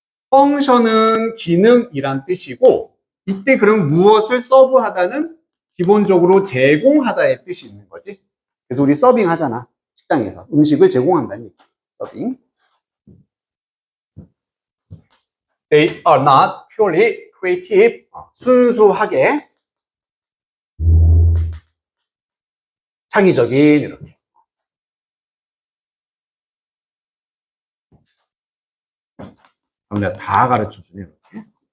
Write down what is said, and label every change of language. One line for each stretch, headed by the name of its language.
Korean: 펑션은 기능이란 뜻이고, 이때 그럼 무엇을 서브하다는 기본적으로 제공하다의 뜻이 있는 거지. 그래서 우리 서빙 하잖아. 식당에서 음식을 제공한다는 얘기. 서빙.
English: They are not purely creative.
Korean: 순수하게 창의적인 이렇게. 그럼 내가 다 가르쳐주네 이렇게.